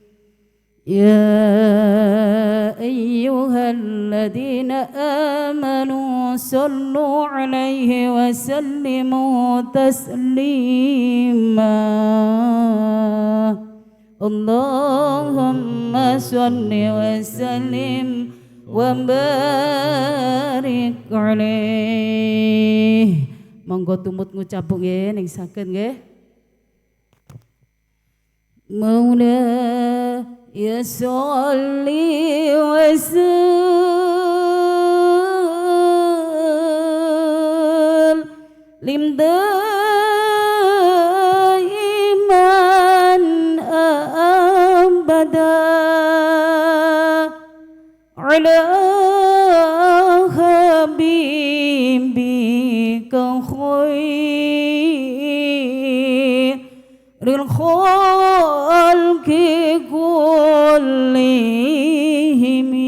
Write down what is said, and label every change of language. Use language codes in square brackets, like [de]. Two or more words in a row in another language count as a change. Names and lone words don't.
[ar] يا أيها الذين آمنوا صلوا عليه وسلموا تسليما. اللهم صل وسلم وبارك عليه. [jv] Monggo tumut ngucap nggih ning saged nggih. [ar] مولاي صل وسلم دائما أبدا على حبيبك خير الخلق كلهم.